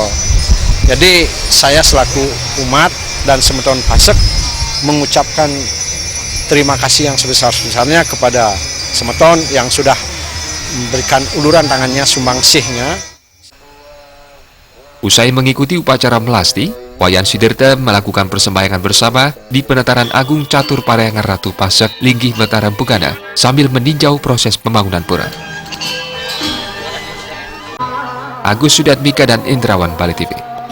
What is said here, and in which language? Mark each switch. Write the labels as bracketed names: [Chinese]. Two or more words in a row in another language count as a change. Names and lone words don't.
[Indonesian] Jadi saya selaku umat dan Semeton Pasek mengucapkan terima kasih yang sebesar-besarnya kepada Semeton yang sudah memberikan uluran tangannya sumbangsihnya. Usai mengikuti upacara melasti, Wayan Sudirte melakukan persembahyangan bersama di Penataran Agung Catur Parahyangan Ratu Pasek, Linggih Mataram Pugana, sambil meninjau proses pembangunan pura. Agus Sudatmika dan Indrawan, Bali TV.